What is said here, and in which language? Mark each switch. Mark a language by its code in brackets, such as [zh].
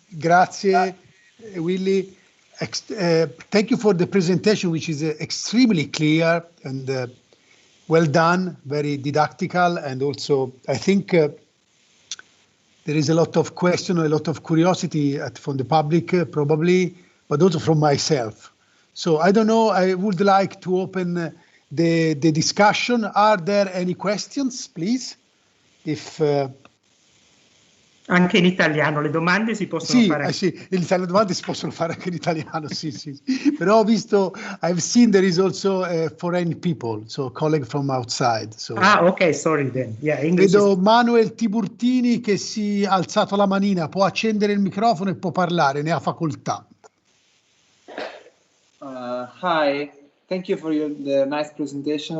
[it] Grazie, [en] Willy. Thank you for the presentation, which is extremely clear and well done, very didactical, and also I think there is a lot of question, a lot of curiosity from the public, probably, but also from myself. So I don't know, I would like to open the discussion. Are there any questions, please? [it] Anche in italiano, le domande si possono fare. Sì, le domande si possono fare anche in italiano, sì. Però ho visto, [en] I've seen there is also foreign people, so a colleague from outside. So. Okay, sorry then. Yeah, English. [it] Vedo Manuel Tiburtini che si è alzato la manina, può accendere il microfono e può parlare, ne ha facoltà. [en] Hi, thank you for the nice presentation.